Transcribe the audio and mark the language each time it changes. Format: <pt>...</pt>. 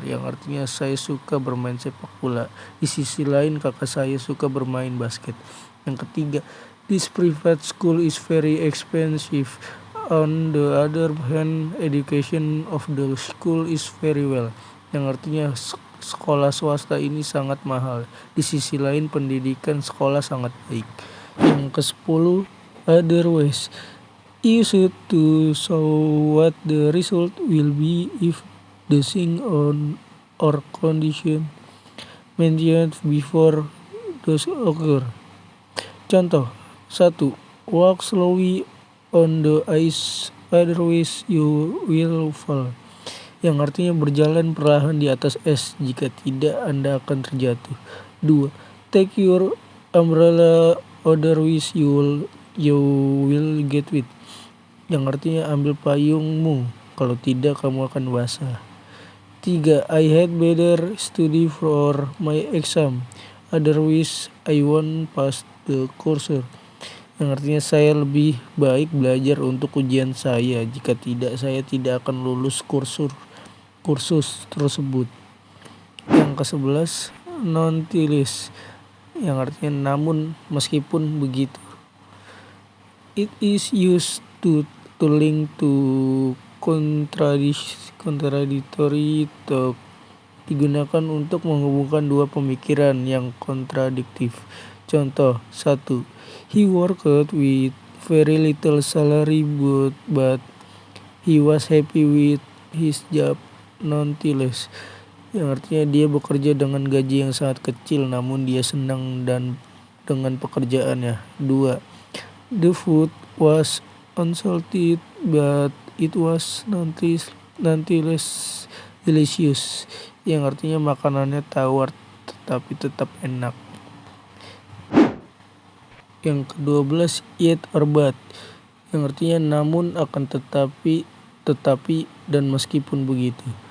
<id>Yang artinya saya suka bermain sepak bola. Di sisi lain kakak saya suka bermain basket. Yang ketiga,</id> <en>this private school is very expensive. On the other hand, education of the school is very well.</en> <id>Yang artinya sekolah swasta ini sangat mahal. Di sisi lain pendidikan sekolah sangat baik. Yang ke-10, otherwise.</id> <en>Used to show what the result will be if the thing on or condition mentioned before does occur.</en> <id>Contoh,</id> <en>1. Walk slowly on the ice, otherwise you will fall.</en> <id>Yang artinya berjalan perlahan di atas es, jika tidak Anda akan terjatuh. 2.</id> <en>Take your umbrella, otherwise you will get wet.</en> <id>Yang artinya ambil payungmu, kalau tidak kamu akan basah. 3.</id> <en>I had better study for my exam, otherwise I won't pass the course.</en> <id>Yang artinya saya lebih baik belajar untuk ujian saya, jika tidak saya tidak akan lulus kursus tersebut. Yang ke-11, nonetheless, yang artinya namun meskipun begitu.</id> <en>It is used to link to contradictory talk.</en> <id>Digunakan untuk menghubungkan dua pemikiran yang kontradiktif. Contoh,</id> <en>1. He worked with very little salary but he was happy with his job nonetheless.</en> <id>Yang artinya dia bekerja dengan gaji yang sangat kecil namun dia senang dengan pekerjaannya. 2.</id> <en>The food was unsalted but it was nonetheless delicious.</en> <id>Yang artinya makanannya tawar tetapi tetap enak. Yang ke-12,</id> <en>yet or but,</en> <id>yang artinya namun akan tetapi dan meskipun begitu.</id>